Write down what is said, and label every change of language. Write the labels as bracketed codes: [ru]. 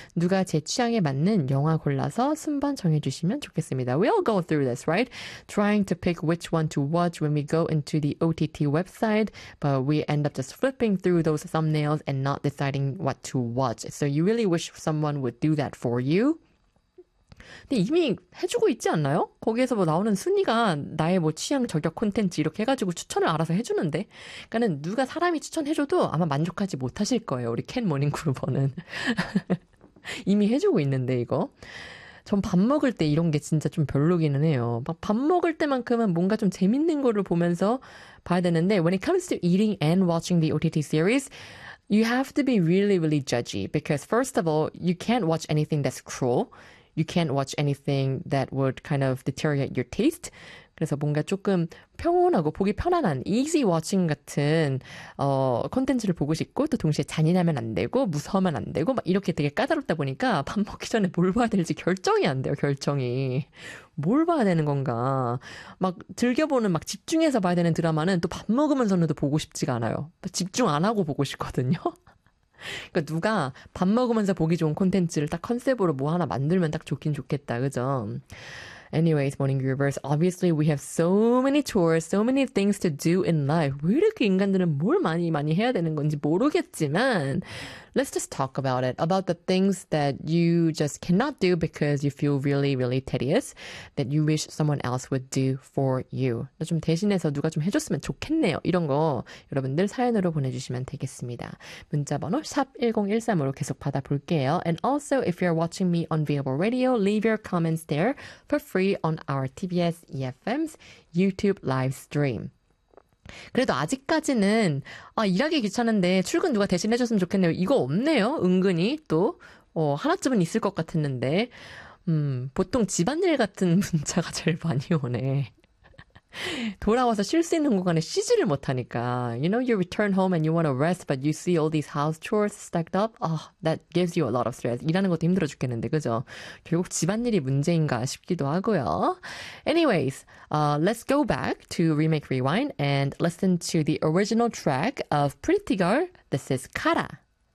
[ko] 누가 제 취향에 맞는 영화 골라서 순번 정해주시면 좋겠습니다. [en] We all go through this, right? Trying to pick which one to watch when we go into the OTT website, but we end up just flipping through those thumbnails and not deciding what to watch. So you really wish someone would do that for you? [ko] 근데 이미 해주고 있지 않나요? 거기에서 뭐 나오는 순위가 나의 뭐 취향 저격 콘텐츠 이렇게 해가지고 추천을 알아서 해주는데? 그러니까는 누가 사람이 추천해줘도 아마 만족하지 못하실 거예요. 우리 캔 모닝 그루버는. 이미 해주고 있는데, 이거. 전밥 먹을 때 이런 게 진짜 좀 별로기는 해요. 막밥 먹을 때만큼은 뭔가 좀 재밌는 거를 보면서 봐야 되는데, [en] when it comes to eating and watching the OTT series, you have to be really, really judgy. Because first of all, you can't watch anything that's cruel. You can't watch anything that would kind of deteriorate your taste. [ko] 그래서 뭔가 조금 평온하고 보기 편안한 [en] easy watching [ko] 같은 콘텐츠를 보고 싶고 또 동시에 잔인하면 안 되고 무서우면 안 되고 막 이렇게 되게 까다롭다 보니까 밥 먹기 전에 뭘 봐야 될지 결정이 안 돼요, 결정이. 뭘 봐야 되는 건가? 막 즐겨보는 막 집중해서 봐야 되는 드라마는 또밥 먹으면서도 보고 싶지가 않아요. 집중 안 하고 보고 싶거든요. 그러니까 누가 밥 먹으면서 보기 좋은 콘텐츠를 딱 컨셉으로 뭐 하나 만들면 딱 좋긴 좋겠다, 그죠? [en] Anyways, morning groovers. Obviously, we have so many chores, so many things to do in life. [ko] 왜 이렇게 인간들은 뭘 많이 많이 해야 되는 건지 모르겠지만, [en] let's just talk about it. About the things that you just cannot do because you feel really, really tedious that you wish someone else would do for you. [ko] 나좀 대신해서 누가 좀 해줬으면 좋겠네요. 이런 거 여러분들 사연으로 보내주시면 되겠습니다. 문자번호 #1013으로 계속 받아볼게요. [en] And also, if you're watching me on Viable Radio, leave your comments there for free. On our TBS EFM's YouTube live stream. [ko] 그래도 아직까지는 아, 일하기 귀찮은데 출근 누가 대신 해줬으면 좋겠네요. 이거 없네요. 은근히 또 하나쯤은 있을 것 같았는데 보통 집안일 같은 문자가 제일 많이 오네. 돌아와서 쉴수 있는 공간에 쉬지를 못하니까. [en] You know, you return home and you want to rest, but you see all these house chores stacked up. That gives you a lot of stress. [ko] 일하는 것도 힘들어 죽겠는데, 그죠? 결국 집안일이 문제인가 싶기도 하고요. [en] Anyways, let's go back to Remake Rewind and listen to the original track of Pretty Girl. This is Kara.